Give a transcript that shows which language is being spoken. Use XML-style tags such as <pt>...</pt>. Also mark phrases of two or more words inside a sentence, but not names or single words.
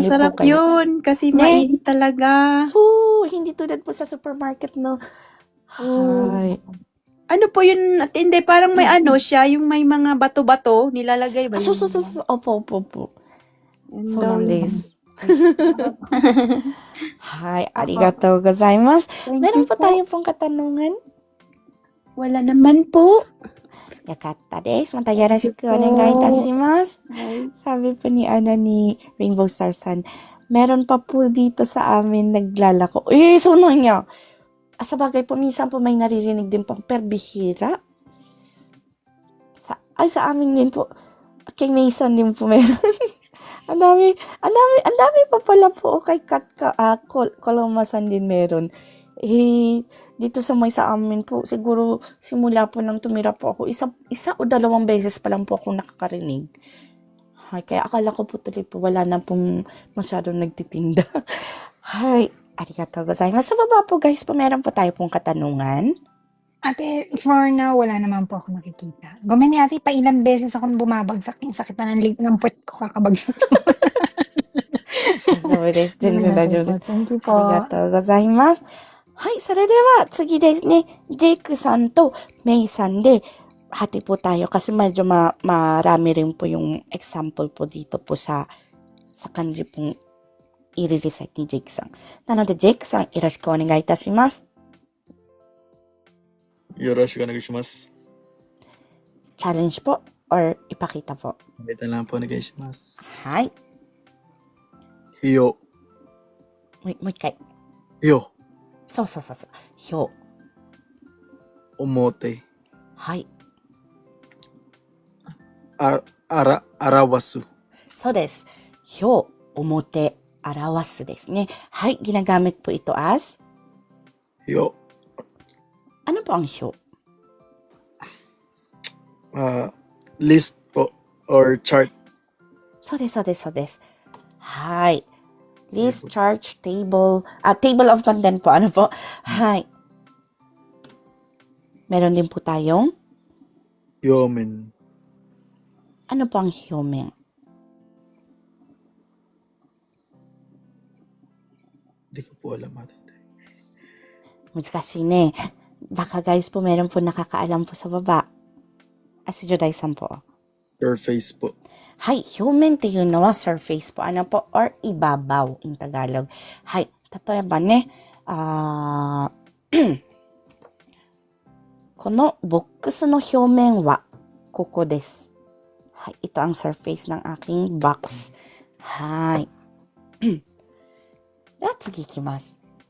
<tl>masarap po kayo, yun kasi mainit talaga. So, hindi tulad po sa supermarket, no? Hi. Ano po yun? Hindi, parang may siya, yung may mga bato-bato, nilalagay ba yun? Opo. So, nice.</tl> <ja>Hi, ありがとうございます.</ja> <tl>Meron po tayo pong katanungan? Wala naman po.</tl> <ja>よかったです. またよろしくお願いいたします.</ja> <tl>Sabi po ni Rainbow Star Sun, meron pa po dito sa amin naglalako. So niya. Sa bagay po, minsan po may naririnig din po, pero bihira. Sa amin din po, kay Mason din po meron. Ang dami pa pala po kay Kolomasan din meron. Dito sa amin po, siguro simula po nang tumira po ako, isa o dalawang beses pa lang po ako nakakarinig. Hay, kaya akala ko po tuloy po wala na pong masyadong nagtitinda.</tl> <ja>Hay, ありがとうございます.</ja> <tl>Sa baba po guys po, meron po tayo pong katanungan. Ate,</tl> <en>for now,</en> <tl>wala naman po ako nakikita. Gumani ate, pa ilang beses akong bumabagsak. Yung sakit na ng puwet ko kakabagsak.</tl> <ja>大丈夫です。全然大丈夫です。</ja> <en>Thank you</en> <ja>ありが po. とうございます。はい、それでは次ですね。ジェイクさんとメイさんで hati po tayo kasi medyo marami rin po yung example po dito po sa kanji pong i-recite ni Jake さん。なので、Jake さん、よろしくお願いいたします。よろしくお願いします。</ja> <tl>Challenge po or ipakita po. Wait lang po, nagay します。</tl> <ja>はい。ひよ、もう一回。よ、そうそうそうそう。ひょう。表、はい。表す。そうです。ひょう、表、表すですね。</ja> <tl>はい。Ginagamit po ito as, よ、 ano po ang ひょう?</tl> <en>list po or chart.</en> <ja>そうです、そうです、そうです。</ja> <en>はい。List, chart, table, table of content po.</en> <tl>Ano po?</tl> <en>Hay.</en> <tl>Meron din po tayong, 表面、 ano po ang 表面? Di ko po alam ate.</tl> <ja>難しいね。</ja> <tl>Baka guys po, meron po nakakaalam po sa baba. Si Joday-san po. Surface po.</tl> <ja>はい。表面っていうのは surface po.</ja> <tl>Ano po? Or ibabaw in Tagalog.</tl> <ja>はい。例えばね、このボックスの表面はここです。</ja> <tl>はい。Ito ang surface ng aking box.</tl> <ja>はい。では次いきます。</ja>